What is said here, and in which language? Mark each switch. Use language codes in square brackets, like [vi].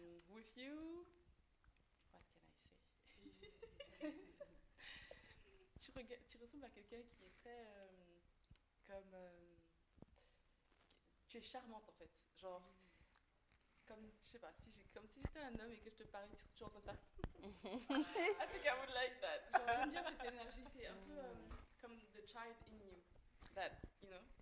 [en] With you, what can I say? [fr] Tu ressembles à quelqu'un qui est très comme tu es charmante en fait, genre comme je sais pas comme si j'étais un homme et que je te parlais tu entends ça. [en] I think I would like that. [fr] Genre j'aime bien cette énergie, c'est un peu comme [en] the child in you that you know.